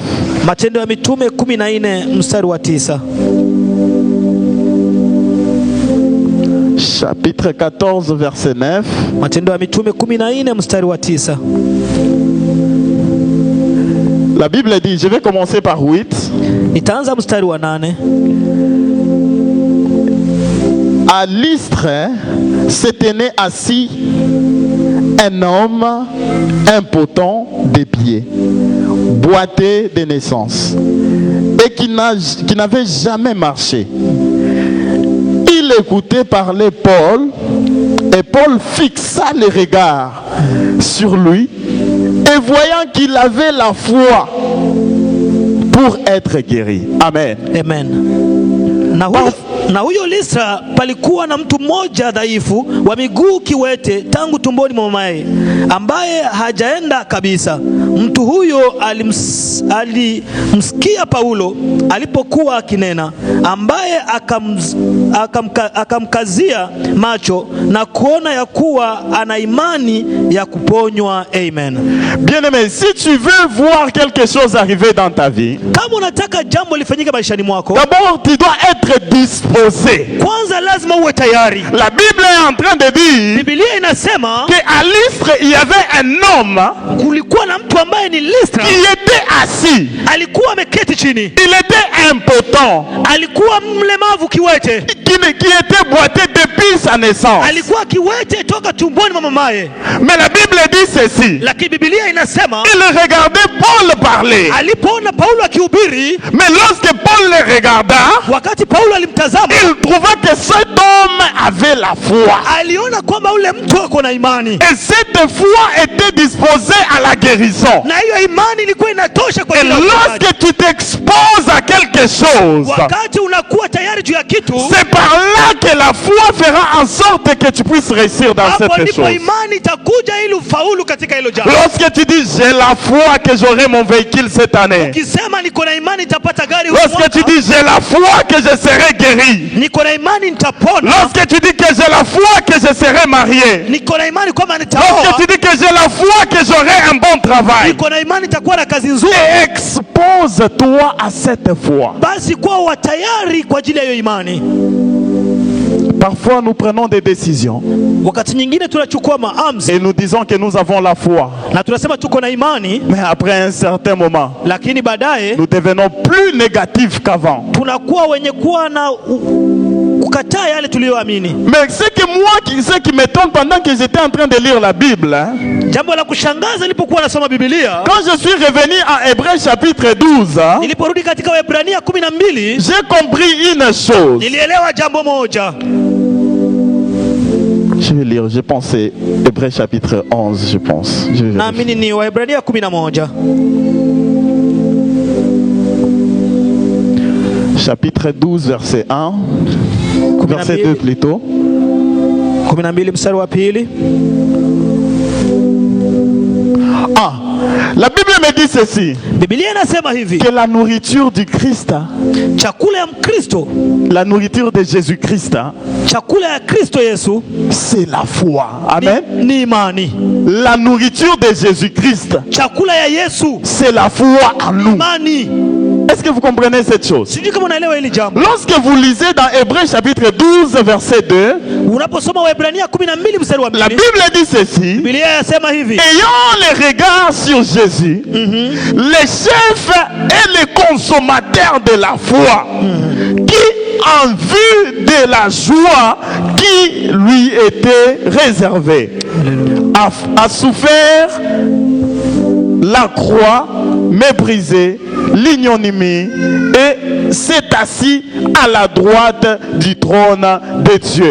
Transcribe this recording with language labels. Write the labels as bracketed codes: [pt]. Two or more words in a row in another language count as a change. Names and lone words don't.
[sw] Matendo ya Mitume 14 mstari wa 9. [fr] Chapitre 14 verset 9. [sw] Matendo ya Mitume 14 mstari wa 9. [fr] La Bible dit, je vais commencer par 8. [sw] Nitaanza mstari wa 8. [fr] À Lystre se tenait assis un homme impotent des pieds, boiteux de naissance, et qui n'avait jamais marché. Il écoutait parler Paul, et Paul fixa les regards sur lui, et voyant qu'il avait la foi pour être guéri. Amen. Amen. [sw] Na huyo Listra palikuwa na mtu mmoja dhaifu wa miguu kiwete tangu tumboni mwa mamaye, ambaye hajaenda kabisa. Mtu huyo alimsikia Paulo alipokuwa akinena, ambaye akamkazia macho na kuona ya kuwa ana imani ya kuponywa. Amen. [fr] Bien-aimé, si tu veux voir quelque chose arriver dans ta vie, [sw] kama unataka jambo lifanyike maishani mwako, [fr] d'abord tu dois être disposé. [sw] Kwanza lazima uwe tayari. [fr] La Bible est en train de dire, [sw] Biblia inasema [fr] que à Lystre il y avait un homme, [sw] kulikuwa na mtu ambaye ni Listra, [fr] qui était assis. [sw] Alikuwa ameketi chini. [fr] Il était impotent. [sw] Alikuwa mlemavu kiwete. [fr] Qui était boiteux depuis sa naissance. [sw] Alikuwa kiwete toka tumboni mwa mamaye. [fr] Mais la Bible dit ceci. [sw] Lakini Biblia inasema, [fr] il regardait Paul parler. [sw] Alipoona Paulo akihubiri, [fr] mais lorsque Paul le regarda, [sw] wakati Paulo alimtazama, [fr] il trouva que cet homme avait la foi. [sw] Aliona kwamba ule mtu ako na imani. [fr] Et cette foi était disposée à la guérison. [sw] Na hiyo imani ilikuwa inatosha kwa kila. [fr] Et lorsque tu t'exposes à quelque chose, [sw] wakati unakuwa tayari juu ya kitu, [fr] c'est par là que la foi fera en sorte que tu puisses réussir dans cette chose. [sw] Imani itakuja ili ufaulu katika hilo jambo. [fr] Lorsque tu dis j'ai la foi que j'aurai mon véhicule cette année, [sw] ukisema niko na imani nitapata gari, [fr] lorsque tu dis j'ai la foi que je serai guéri, [sw] niko na imani nitapona, [fr] lorsque tu dis que j'ai la foi que je serai marié, [sw] niko na imani kwamba nitaoa, [fr] lorsque tu dis que j'ai la foi que j'aurai un bon travail, [sw] niko na imani nitakuwa na kazi nzuri, [fr] expose-toi à cette foi. [sw] Basi kuwa tayari kwa ajili ya hiyo imani. [fr] Parfois nous prenons des décisions [sw] wakati nyingine tunachukua maamuzi [fr] et nous disons que nous avons la foi, [sw] na tunasema tuko na imani, [fr] mais après un certain moment [sw] lakini baadaye [fr] nous devenons plus négatifs qu'avant. [sw] Tunakuwa wenye kuwa na kukataa yale tuliyoamini. [fr] Mais ce qui m'étonne pendant que j'étais en train de lire la Bible, [sw] jambo la kushangaza nilipokuwa nasoma Biblia, [fr] quand je suis revenu à Hébreux chapitre 12, [sw] niliporudi katika Waebrania 12, [fr] j'ai compris une chose. [sw] Nilielewa jambo moja. [fr] Je vais lire, je pense c'est Hébreux chapitre 11, je pense. [sw] Naamini ni Waebrania 11. [fr] Chapitre 12 verset 1. Verset 2 plutôt. [sw] 12 mstari wa 2. [fr] Ah, la Bible me dit ceci. [sw] Biblia inasema hivi, [fr] que la nourriture du Christ, [sw] chakula ya Mkristo, [fr] la nourriture de Jésus-Christ, [sw] chakula ya Kristo Yesu, [fr] c'est la foi. Amen. [sw] Ni imani. [fr] La nourriture de Jésus-Christ, [sw] chakula ya Yesu, [fr] c'est la foi en nous. [sw] Imani. [fr] Est-ce que vous comprenez cette chose? [sw] Sijui kama unaelewa hili jambo. [fr] Lorsque vous lisez dans Hébreux chapitre 12 verset 2, [sw] Unaposoma Waebrania 12 mstari wa 2, [fr] la Bible dit ceci: [sw] Biblia yasema hivi: [fr] ayant les regards sur Jésus, les chefs et les consommateurs de la foi, qui en vue de la joie qui lui était réservée, a souffert la croix, méprisé, l'ignominie, et s'est assis à la droite du trône de Dieu.